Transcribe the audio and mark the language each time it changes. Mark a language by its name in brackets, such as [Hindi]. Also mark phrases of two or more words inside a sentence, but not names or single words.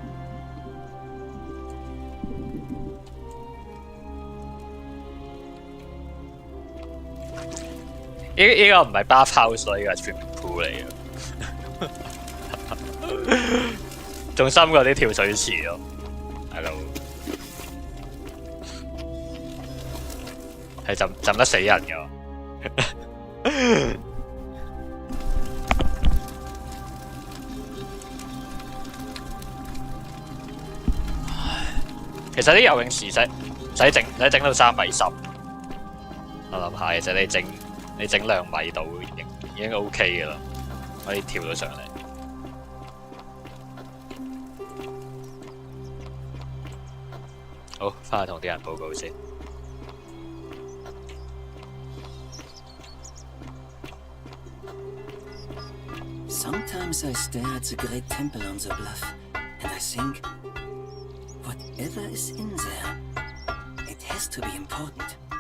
[Cantonese] 呢個唔係 [English] bath house [Cantonese] 咯，呢個係 [English] swimming pool [Cantonese] 嚟嘅，仲深過啲跳水池咯，大佬係浸得死人㗎。其實啲游泳池唔使整到3米深，我諗下其實你整2米度已經 OK 嘅啦，可以跳到上嚟。好，翻去同啲人報告先。 [English] Sometimes I stare at the great temple on the bluff, and I think, whatever is in there, it has to be important.